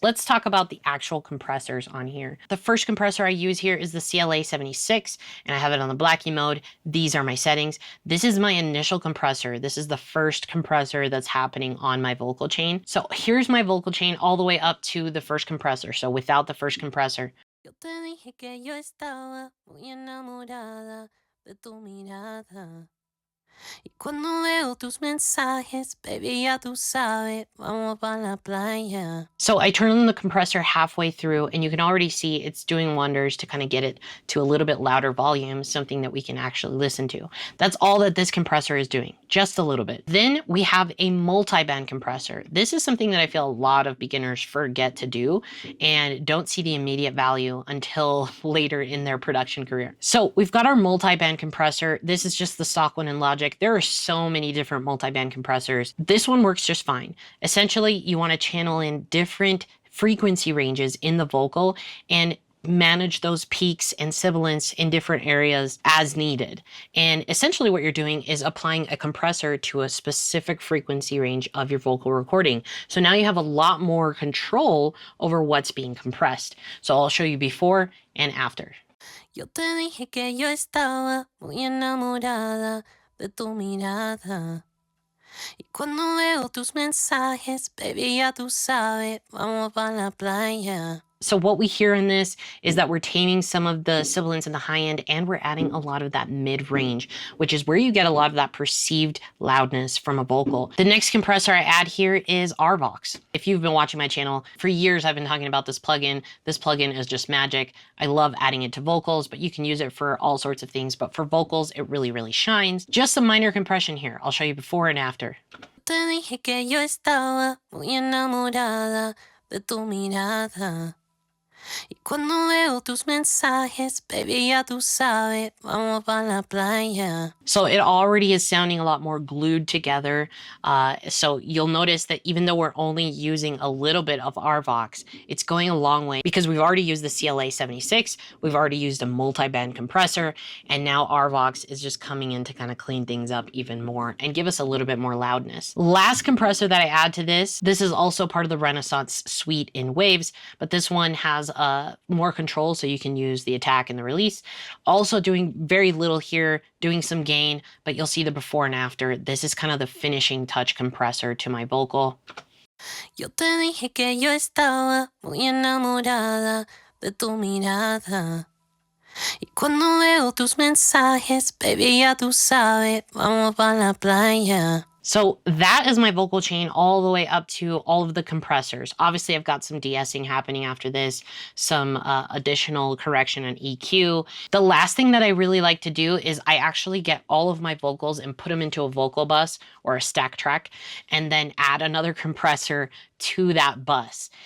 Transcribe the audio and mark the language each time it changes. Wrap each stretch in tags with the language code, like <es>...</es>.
<en>Let's talk about the actual compressors on here. The first compressor I use here is the CLA 76, and I have it on the Blackie mode. These are my settings. This is my initial compressor. This is the first compressor that's happening on my vocal chain. So here's my vocal chain all the way up to the first compressor. So without the first compressor.</en> <es>Yo te dije que yo estaba muy enamorada de tu mirada. Y cuando veo tus mensajes, baby, ya tú sabes, vamos pa la playa.</es> <en>So I turn on the compressor halfway through, and you can already see it's doing wonders to kind of get it to a little bit louder volume, something that we can actually listen to. That's all that this compressor is doing, just a little bit. Then we have a multi-band compressor. This is something that I feel a lot of beginners forget to do and don't see the immediate value until later in their production career. So we've got our multi-band compressor. This is just the stock one in Logic. There are so many different multi-band compressors. This one works just fine. Essentially, you want to channel in different frequency ranges in the vocal and manage those peaks and sibilants in different areas as needed. And essentially what you're doing is applying a compressor to a specific frequency range of your vocal recording. So now you have a lot more control over what's being compressed. So I'll show you before and after.</en> <es>Yo te dije que yo estaba muy enamorada de tu mirada. Y cuando veo tus mensajes, baby, ya tú sabes, vamos pa la playa.</es> <en>So what we hear in this is that we're taming some of the sibilants in the high end, and we're adding a lot of that mid-range, which is where you get a lot of that perceived loudness from a vocal. The next compressor I add here is RVox. If you've been watching my channel, for years I've been talking about this plugin. This plugin is just magic. I love adding it to vocals, but you can use it for all sorts of things. But for vocals, it really, really shines. Just some minor compression here. I'll show you before and after.</en> <es>Te dije que yo estaba muy enamorada de tu mirada. Y cuando veo tus mensajes, baby, ya tú sabes, vamos pa la playa.</es> <en>So it already is sounding a lot more glued together. So you'll notice that even though we're only using a little bit of RVox, it's going a long way because we've already used the CLA 76, we've already used a multi-band compressor, and now RVox is just coming in to kind of clean things up even more and give us a little bit more loudness. Last compressor that I add to this is also part of the Renaissance suite in Waves, but this one has has more control, so you can use the attack and the release. Also doing very little here, doing some gain, but you'll see the before and after. This is kind of the finishing touch compressor to my vocal.</en> <es>Yo te dije que yo estaba muy enamorada de tu mirada. Y cuando veo tus mensajes, baby, ya tú sabes, vamos pa' la playa.</es> <en>So that is my vocal chain all the way up to all of the compressors. Obviously, I've got some de-essing happening after this, some additional correction and EQ. The last thing that I really like to do is I actually get all of my vocals and put them into a vocal bus or a stack track, and then add another compressor to that bus.</en>